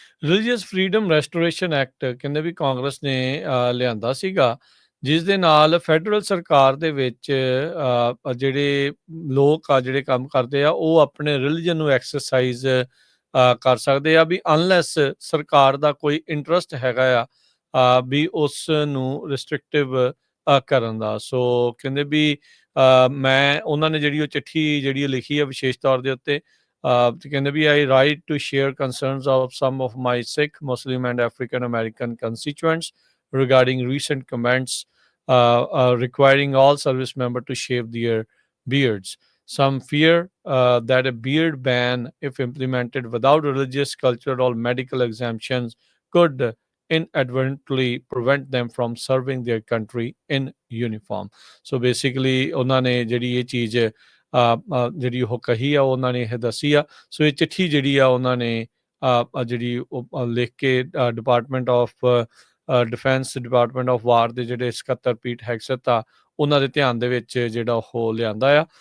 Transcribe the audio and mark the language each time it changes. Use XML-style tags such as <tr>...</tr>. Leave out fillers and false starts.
<pa>Religious freedom ਰੈਸਟੋਰੇਸ਼ਨ act ਕਹਿੰਦੇ ਵੀ ਕਾਂਗਰਸ ਨੇ ਲਿਆਂਦਾ ਸੀਗਾ, ਜਿਸ ਦੇ ਨਾਲ ਫੈਡਰਲ ਸਰਕਾਰ ਦੇ ਵਿੱਚ ਜਿਹੜੇ ਲੋਕ ਆ ਜਿਹੜੇ ਕੰਮ ਕਰਦੇ ਆ ਉਹ ਆਪਣੇ ਰਿਲੀਜਨ ਨੂੰ ਐਕਸਰਸਾਈਜ਼ ਕਰ ਸਕਦੇ ਆ, ਵੀ ਅਨਲੈਸ ਸਰਕਾਰ ਦਾ ਕੋਈ ਇੰਟਰਸਟ ਹੈਗਾ ਆ ਵੀ ਉਸ ਨੂੰ ਰਿਸਟ੍ਰਿਕਟਿਵ ਕਰਨ ਦਾ। ਸੋ ਕਹਿੰਦੇ ਵੀ ਮੈਂ ਉਹਨਾਂ ਨੇ ਜਿਹੜੀ ਉਹ ਚਿੱਠੀ ਜਿਹੜੀ ਲਿਖੀ ਆ ਵਿਸ਼ੇਸ਼ ਤੌਰ ਦੇ ਉੱਤੇ ਤੇ ਕਹਿੰਦੇ ਵੀ</pa> <en>I write to share concerns of some of my Sikh, Muslim and African American constituents regarding recent comments requiring all service members to shave their beards. Some fear that a beard ban, if implemented without religious, cultural, or medical exemptions, could inadvertently prevent them from serving their country in uniform. So basically,</en> <pa>ਉਹਨਾਂ ਨੇ ਜਿਹੜੀ ਇਹ ਚੀਜ਼ ਜਿਹੜੀ ਉਹ ਕਹੀ ਆ ਉਹਨਾਂ ਨੇ ਇਹ ਦੱਸੀ ਆ। ਸੋ ਇਹ ਚਿੱਠੀ ਜਿਹੜੀ ਆ ਉਹਨਾਂ ਨੇ ਜਿਹੜੀ ਉਹ ਲਿਖ ਕੇ department of defence, department of ਵਾਰ ਦੇ ਜਿਹੜੇ ਸਕੱਤਰ ਪੀਟ ਹੈਗਸਟ ਆ ਉਹਨਾਂ ਦੇ ਧਿਆਨ ਦੇ ਵਿੱਚ ਜਿਹੜਾ ਉਹ ਲਿਆਂਦਾ ਆ।</pa>